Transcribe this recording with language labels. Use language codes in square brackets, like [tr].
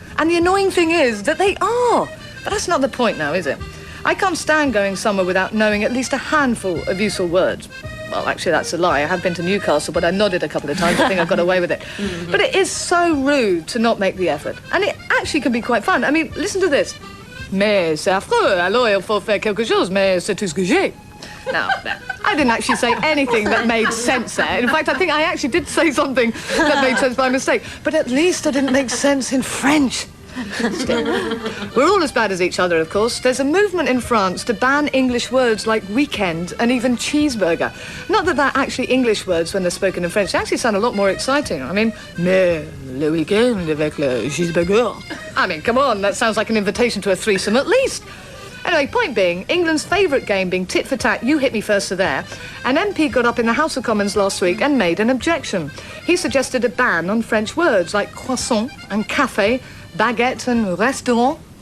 [en] And the annoying thing is that they are. But that's not the point now, is it? I can't stand going somewhere without knowing at least a handful of useful words. Well, actually, that's a lie. I have been to Newcastle, but I nodded a couple of times. I think I got away with it. But it is so rude to not make the effort. And it actually can be quite fun. I mean, listen to this. [fr] Mais c'est affreux, alors il faut faire quelque chose, mais c'est tout ce que j'ai. [en] Now, I didn't actually say anything that made sense there. In fact, I think I actually did say something that made sense by mistake. But at least I didn't make sense in French. Still, we're all as bad as each other, of course. There's a movement in France to ban English words like weekend and even cheeseburger. Not that they're actually English words when they're spoken in French. They actually sound a lot more exciting. I mean, [fr] mais le weekend avec le cheeseburger. [en] I mean, come on, that sounds like an invitation to a threesome at least. Anyway, point being, England's favourite game being tit for tat, you hit me first to there, an MP got up in the House of Commons last week and made an objection. He suggested a ban on French words like croissant and café, baguette and restaurant.